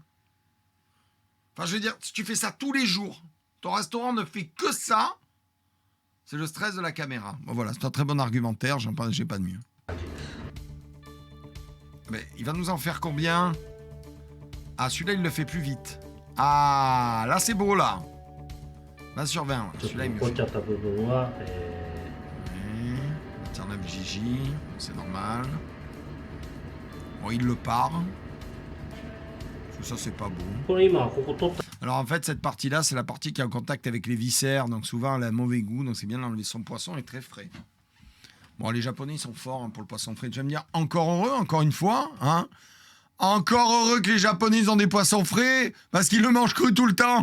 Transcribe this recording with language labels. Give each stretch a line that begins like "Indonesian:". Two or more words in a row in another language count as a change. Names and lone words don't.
French: Enfin, je veux dire, si tu fais ça tous les jours, ton restaurant ne fait que ça, c'est le stress de la caméra. Bon voilà, c'est un très bon argumentaire, j'ai pas de mieux. Mais il va nous en faire combien? Ah, celui-là, il le fait plus vite. Ah, là, c'est beau, là. Va sur 20, ouais.
Japanese: ちょっと
French: Celui-là, il me
Japanese: 残っ
French: fait.
Japanese: ちゃった部分は、
French: Oui. Maternelle Gigi, c'est normal. Bon, il le part. Ça, c'est pas beau.
Japanese: これ今ここ取った
French: Alors en fait, cette partie-là, c'est la partie qui est en contact avec les viscères, donc souvent elle a mauvais goût, donc c'est bien d'enlever. Son poisson est très frais. Bon, les Japonais, ils sont forts hein, pour le poisson frais. Tu vas me dire, encore heureux, encore une fois, hein. Encore heureux que les Japonais ils ont des poissons frais, parce qu'ils le mangent cru tout le temps.